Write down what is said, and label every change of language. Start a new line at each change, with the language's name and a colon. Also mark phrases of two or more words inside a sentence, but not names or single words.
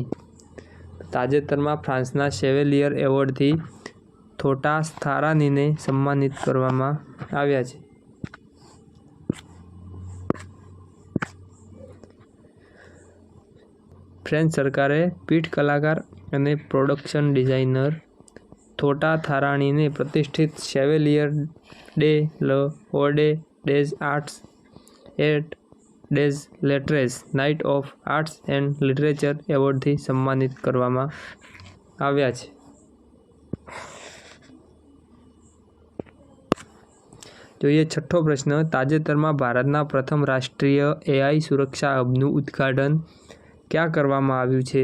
Gujarati: તાજેતરમાં ફ્રાન્સના શેવેલિયર એવોર્ડથી થોટા થારાનીને સન્માનિત કરવામાં આવ્યા છે. ફ્રેન્ચ સરકારે પીઠ કલાકાર અને પ્રોડક્શન ડિઝાઇનર થોટા થારાનીને પ્રતિષ્ઠિત શેવેલિયર ડે l'Ordre des Arts et des Lettres નાઇટ ઓફ આર્ટ્સ એન્ડ લિટરેચર એવોર્ડથી સન્માનિત કરવામાં આવ્યા છે. જોઈએ છઠ્ઠો પ્રશ્ન, તાજેતરમાં ભારતના પ્રથમ રાષ્ટ્રીય AI સુરક્ષા હબનું ઉદ્ઘાટન ક્યાં કરવામાં આવ્યું છે?